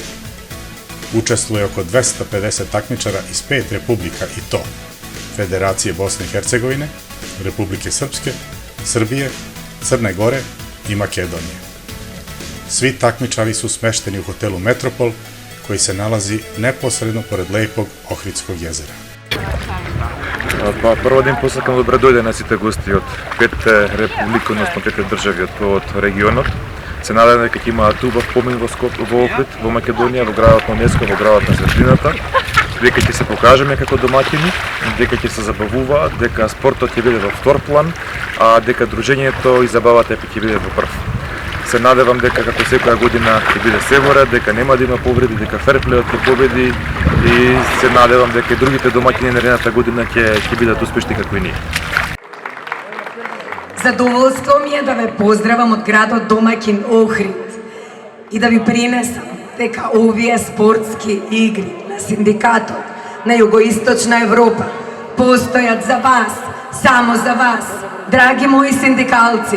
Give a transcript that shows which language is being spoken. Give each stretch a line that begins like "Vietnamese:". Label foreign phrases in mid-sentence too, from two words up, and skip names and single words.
Serbian: Učestvuje oko 250 takmičara iz 5 republika i to Federacije Bosne i Hercegovine, Republike Srpske, Srbije, Crne Gore i Makedonije. Svi takmičari su smešteni u hotelu Metropol, koji se nalazi neposredno pored lepog Ohridskog jezera.
Macedonian: Прво да им посакам добро дојде на сите гости од 5 републике, односно 5 држави од региона. Се надевам дека ќе има туба спомен во Охрид, во Македонија, во градот на ЮНЕСКО, во градот на светлината, дека ќе се покажеме како домаќини, дека ќе се забавуваат, дека спортот ќе биде во втор план, а дека дружењето и забавата ќе биде во прв. Се надевам дека како секоја година ќе биде се во ред, дека нема да има повреди, дека ферплејот ќе победи и се надевам дека и другите домаќини на наредната година ќе бидат успешни како и ние. Задоволство ми је да ве поздравам од града домаќин Охрид и да ви принесам дека овије спортски игри на синдикату на југоисточна Европа постојат за вас, само за вас, драги мои синдикалци.